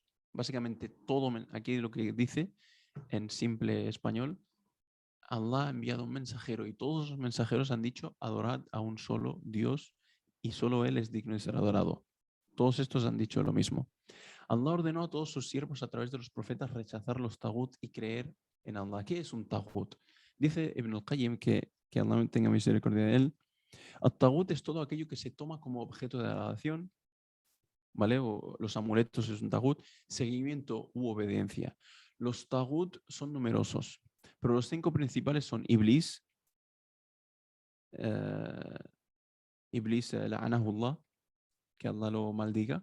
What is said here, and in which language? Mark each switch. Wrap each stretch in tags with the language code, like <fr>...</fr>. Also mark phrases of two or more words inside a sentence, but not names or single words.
<es>Básicamente todo, aquí lo que dice en simple español, Allah ha enviado un mensajero y todos los mensajeros han dicho adorad a un solo Dios y solo Él es digno de ser adorado. Todos estos han dicho lo mismo. Allah ordenó a todos sus siervos a través de los profetas rechazar los tagut y creer en Allah. ¿Qué es un tagut? Dice Ibn al-Qayyim, que Allah tenga misericordia de él, el tagut es todo aquello que se toma como objeto de adoración, ¿vale? O los amuletos es un tagut, seguimiento u obediencia. Los tagut son numerosos, pero los 5 principales son Iblis, la'anahullah, que Allah lo maldiga.</es>